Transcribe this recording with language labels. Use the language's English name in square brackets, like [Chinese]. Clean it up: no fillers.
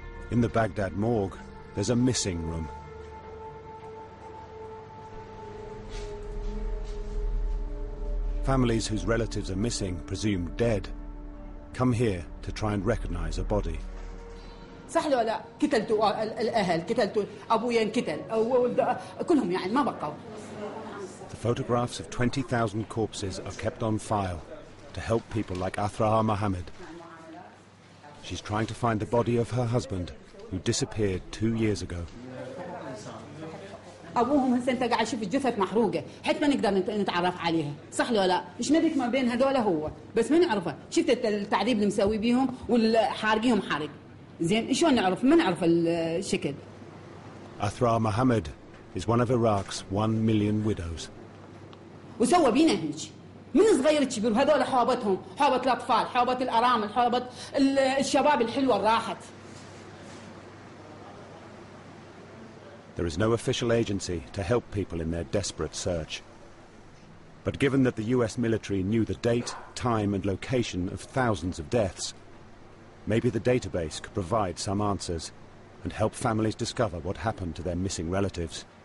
[English] In the Baghdad morgue, there's a missing room. Families whose relatives are missing, presumed dead, come here to try and recognize a body. [Arabic] صح ولا لا؟ قتلتوا الاهل، قتلتوا ابويا انقتل، كلهم يعني ما بقوا. [English] The photographs of 20,000 corpses are kept on file to help people like Athraha Mohammed. She's trying to find the body of her husband, who disappeared 2 years ago. [Arabic] ابوهم هسه انت قاعد تشوف الجثث محروقه، حتى ما نقدر نتعرف عليها، صح ولا لا؟ ايش نبيك ما بين هذول هو، بس ما نعرفه، شفت التعذيب اللي مسوي بيهم والحارقيهم حرق. زين شلون نعرف؟ ما نعرف الشكل. [English] Athra Mohammed is one of Iraq's 1 million widows. [Arabic] وسوى بينا هيك من صغير كبير، وهذول حوابتهم، حوابة الاطفال، حوابة الارامل، حوابة الشباب الحلوه اللي راحت. [English] There is no official agency to help people in their desperate search. But given that the US military knew the date, time and location of thousands of deaths, maybe the database could provide some answers and help families discover what happened to their missing relatives.